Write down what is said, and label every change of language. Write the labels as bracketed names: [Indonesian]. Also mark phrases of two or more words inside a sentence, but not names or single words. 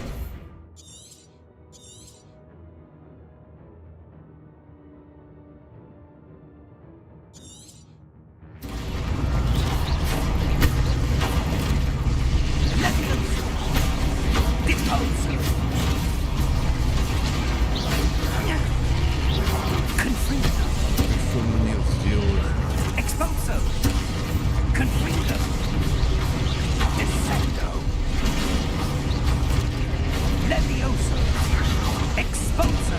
[Russian] Levioso! Deposo! Confringo! Что мне сделать? Exposo! Confringo! Descendo! Levioso! Exposo!